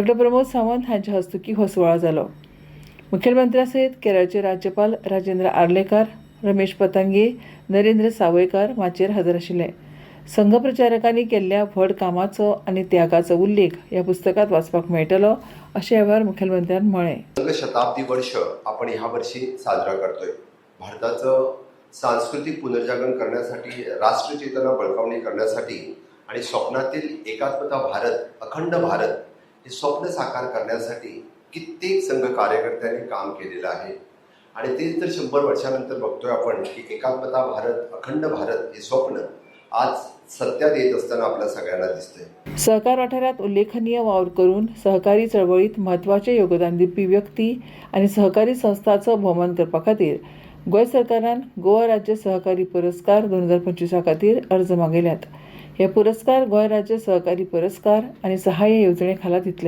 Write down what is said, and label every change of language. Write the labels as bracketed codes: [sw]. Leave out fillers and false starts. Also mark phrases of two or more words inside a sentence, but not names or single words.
[kok] प्रमोद सावंत हांच्या हस्तुकीं हो सुवाळो जालो. मुखेलमंत्र्या सयत केरळचे राज्यपाल राजेंद्र आर्लेकर, रमेश पतंगे, नरेंद्र सावयकार माचयेर हजर आशिल्ले. संघ प्रचारकांनी केल्ल्या व्हड कामाचो आनी त्यागाचो उल्लेख ह्या पुस्तकांत वाचपाक मेळटलो अशें ह्या वेळार मुखेलमंत्र्यान म्हळें. [mr] शताब्दी वर्ष आपण ह्या वर्षी साजरा करतोय. भारताचं सांस्कृतिक पुनर्जागरण करण्यासाठी, राष्ट्रचेतना बळकावणी करण्यासाठी आणि स्वप्नातील एकात्मता भारत, अखंड भारत हे स्वप्न साकार करण्यासाठी कित्येक संघ कार्यकर्त्यांनी काम केलेलं आहे. आणि तेच तर 100 वर्षानंतर बघतोय आपण की एकात्मता भारत, अखंड भारत हे स्वप्न आज सत्यात येत असताना आपल्या सगळ्यांना दिसतंय. [kok] सहकार वाठारात उल्लेखनीय वावर करून सहकारी चळवळीत म्हत्वाचें योगदान दिवपी व्यक्ती आनी सहकारी संस्थांचो भोवमान करपा खातीर गोंय सरकारान गोवा राज्य सहकारी पुरस्कार 2025 खातीर अर्ज मागिल्ल्यात. हे पुरस्कार गोंय राज्य सहकारी पुरस्कार आनी सहाय्य येवजणे खाला दितले.